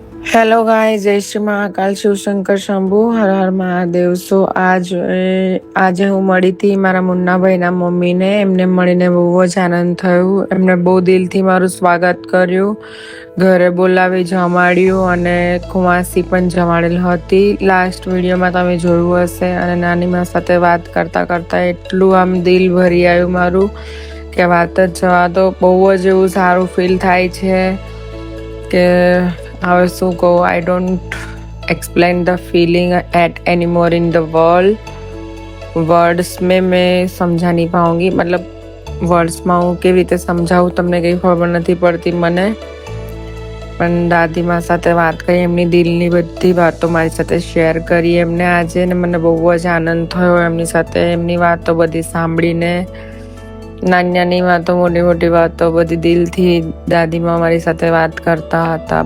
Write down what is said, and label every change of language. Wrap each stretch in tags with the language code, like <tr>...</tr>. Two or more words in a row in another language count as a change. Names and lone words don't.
<en>hello guys,</en> <hi>जय श्री महाकाल, शिव शंकर शंभु,</hi> <gu>હર હર મહાદેવ. સો આજે હું મળી હતી મારા મુન્નાભાઈના મમ્મીને. એમને મળીને બહુ જ આનંદ થયો. એમને બહુ દિલથી મારું સ્વાગત કર્યું, ઘરે બોલાવી જમાડ્યું અને ખુમાસી પણ જમાડેલ હતી. લાસ્ટ વિડીયોમાં તમે જોયું હશે. અને નાનીમા સાથે વાત કરતા કરતા એટલું આમ દિલ ભરી આવ્યું મારું કે વાત જ જવા દો. બહુ જ એવું સારું ફીલ થાય છે કે હવે શું કહું,</gu> <en>I don't explain the feeling at any more in the words</en> <hi>में मैं समझा नहीं पाऊंगी.</hi> <gu>मतलब વર્ડ્સમાં હું કેવી રીતે સમજાવું તમને કંઈ ખબર નથી પડતી મને. પણ દાદીમા સાથે વાત કરી, એમની દિલની બધી વાતો મારી સાથે શેર કરી એમને આજે, ને મને બહુ જ આનંદ થયો એમની સાથે એમની વાતો બધી સાંભળીને. નાની નાની વાતો, મોટી મોટી વાતો બધી દિલથી દાદીમાં મારી સાથે વાત કરતા હતા.</gu>